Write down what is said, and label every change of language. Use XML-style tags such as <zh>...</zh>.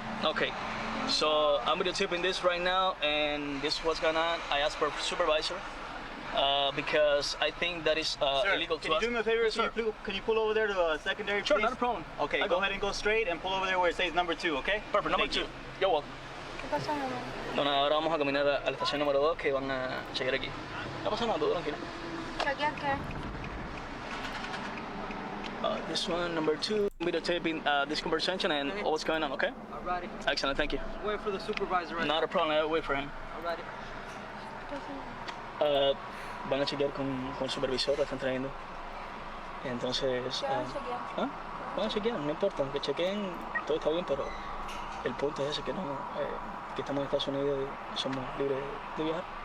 <en>Okay, so I'm videotaping this right now, and this is what's going on. I asked for a supervisor because I think that is illegal to Can you do me a favor? Yes, sir. Can you pull over there to the secondary, Sure, please? not a problem. Okay, go ahead and go straight and pull over there where it says number 2, okay? Perfect, number 2. You're welcome.</en> <es>No, ahora vamos a caminar a la estación número 2 que van a llegar aquí. No pasa nada, tú tranquilo.</es> <en>This one, number 2, videotaping this conversation and what's going on, okay? Alrighty. Excellent, thank you. Wait for the supervisor right Not a problem, I'll wait for him. Alrighty.</en> <es>Van a chequear con el supervisor, la están trayendo. Entonces... Van a chequear, no importa, aunque chequeen, todo está bien, pero el punto es ese, que no... que estamos en Estados Unidos y somos libres de viajar.</es>